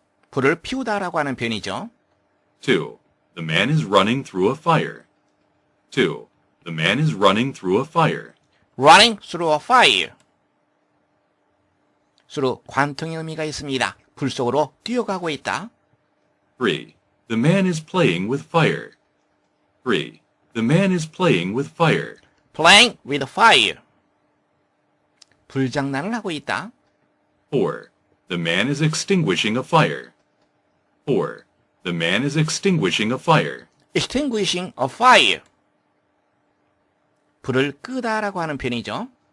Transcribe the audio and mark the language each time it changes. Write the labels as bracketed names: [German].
[Korean] 불을 피우다라고 하는 표현이죠. [English] 2. The man is running through a fire. 2. The man is running through a fire. running through a fire. [Korean] through 관통의 의미가 있습니다. 불 속으로 뛰어가고 있다. [English] 3. The man is playing with fire. 3. The man is playing with fire. playing with fire. [Korean] 불장난을 하고 있다. [English] 4. The man is extinguishing a fire. 4. The man is extinguishing a fire. extinguishing a fire. [Korean] 불을 끄다라고 하는 표현이죠.